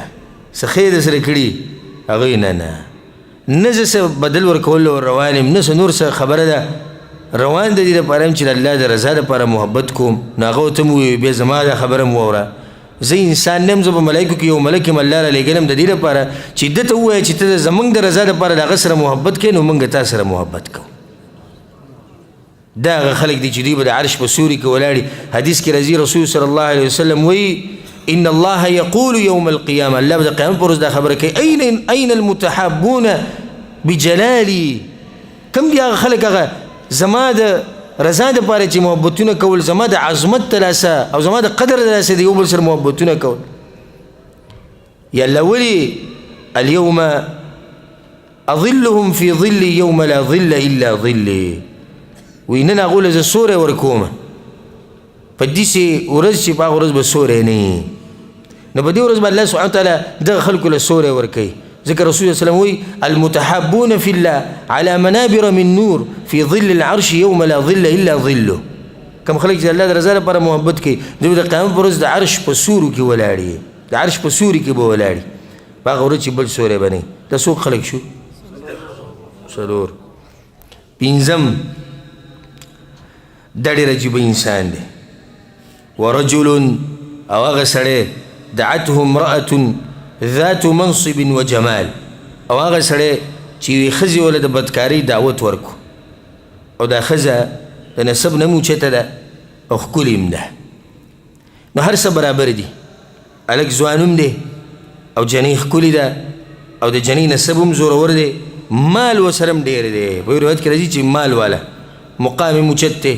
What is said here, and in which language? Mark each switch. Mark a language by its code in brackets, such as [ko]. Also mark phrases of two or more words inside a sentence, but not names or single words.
[ps] څه خیر در سره کړي هغوی نه نه زه څه بدل ورکولو روان یم نه څه نور څه خبره ده روان د دې دپاره یم چې د الله د رضا دپاره محبت کوم نو هغه ورته م وویل بیا زما دا خبره م واوره زه انسان نه یم زه په ملایکو کې یو ملک یم الله رالیږلی یم د دې لپاره چې ده ته ووایه چې ته زموږ د رضا دپاره د هغه سره محبت کوې نو موږ تا سره محبت کوو دا هغه خلک دي چې دوی به د عرش په سوري کې ولاړي حدیث کې راځي رسول [ar] صلی الله علیه وسلم [ps] وایي [ar] ان الله يقول يوم القيامه [ps] الله بده قیامت پر ورځ دا خبره کوي [ar] اين المتحابون بجلالي [ps] کم دي هغه خلک هغه زما د رضا دپاره چې محبتونه کول زما د عظمت د لاسه او زما د قدر د لاسه د یو بل سره محبتونه کول یا الله [ar] ولي اليوم اظلهم في ظلي يوم لا ظل الا ظلي [ps] وینن هغوی زه سوری ورکوم په داسې ورځ چې په هغه ورځ به سوری نه نو په دې ورځ به الله [ar] سبحانه وتعالی [ps] دغه خلکو له سوری ورکوي [ar] ذكر رسول الله صلى الله عليه وسلم المتحابون في الله على منابر من نور في ظل العرش يوم لا ظل الا ظله [ps] كم خلق الله د رضا لپاره محبت کوي دوی د قیامت پر ورځ د عرش په سورو کې ولاړي د عرش په سوري کې به ولاړي په هغه ورځ چې بل سوری به نه دا څوک خلق شو څلور پنځم دا ډېر عجیبه انسان دی ورجل او هغه سړی [ar] دعته امرأة ذات منصب وجمال [ps] او هغه سړی چې یوې ښځې وله د بدکارۍ دعوت ورکو او دا ښځه د نسب نه هم اوچته ده او ښکلې هم ده نو هر څه برابر دي هلک ځوان هم دی او جنۍ ښکلې ده او د جنۍ نسب هم زورور دی مال ورسره هم ډېر دی په یو روایت کې راځي چې مال والا مقام یې اوچت دی